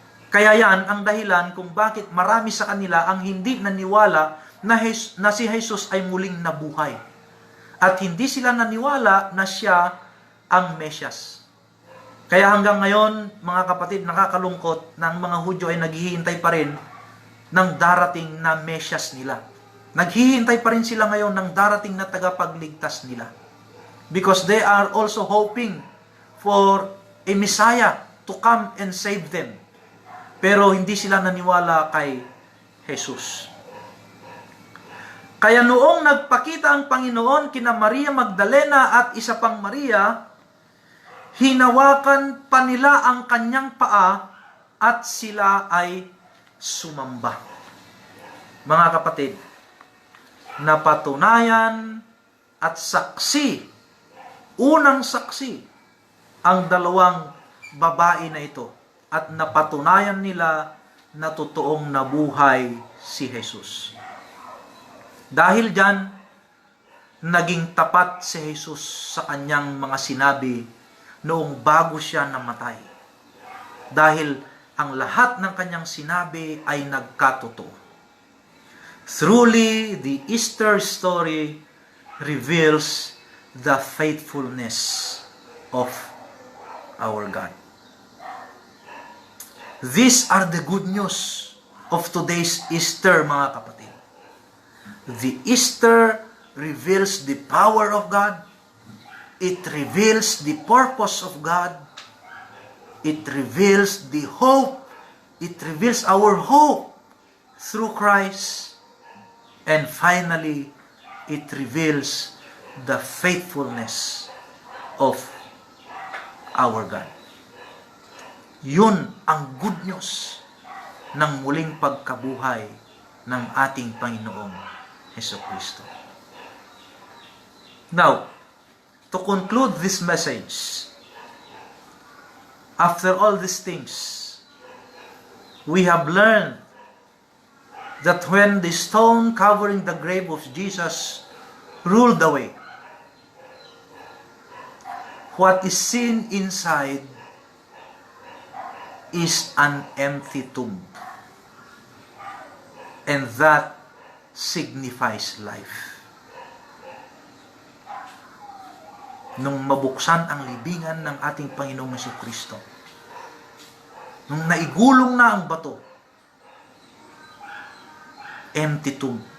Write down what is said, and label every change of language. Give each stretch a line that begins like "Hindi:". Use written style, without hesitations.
Filipino: Kaya yan ang dahilan kung bakit marami sa kanila ang hindi naniwala na si Jesus ay muling nabuhay. At hindi sila naniwala na siya ang Mesyas. Kaya hanggang ngayon, mga kapatid, nakakalungkot na ang mga Hudyo ay naghihintay pa rin ng darating na Mesyas nila. Naghihintay pa rin sila ngayon ng darating na tagapagligtas nila.
English: Because they are also hoping for a Messiah to come and save them.
Filipino: Pero hindi sila naniwala kay Jesus. Kaya noong nagpakita ang Panginoon kina Maria Magdalena at isa pang Maria, hinawakan pa nila ang kanyang paa at sila ay sumamba. Mga kapatid, napatunayan at saksi, unang saksi, ang dalawang babae na ito at napatunayan nila na totoong nabuhay si Jesus. Dahil dyan, naging tapat si Jesus sa kanyang mga sinabi noong bago siya namatay. Dahil ang lahat ng kanyang sinabi ay nagkatotoo.
English: Truly, the Easter story reveals the faithfulness of our God. These are the good news of today's Easter,
Filipino: mga kapatid.
English: The Easter reveals the power of God. It reveals the purpose of God. It reveals the hope. It reveals our hope through Christ. And finally, it reveals the faithfulness of our God.
Filipino: Yun ang good news ng muling pagkabuhay ng ating Panginoong Hesukristo.
English: Now, to conclude this message, after all these things, we have learned that when the stone covering the grave of Jesus rolled away, what is seen inside is an empty tomb. And that signifies life.
Filipino: Nung mabuksan ang libingan ng ating Panginoong Jesucristo, nung naigulong na ang bato,
English: empty tomb.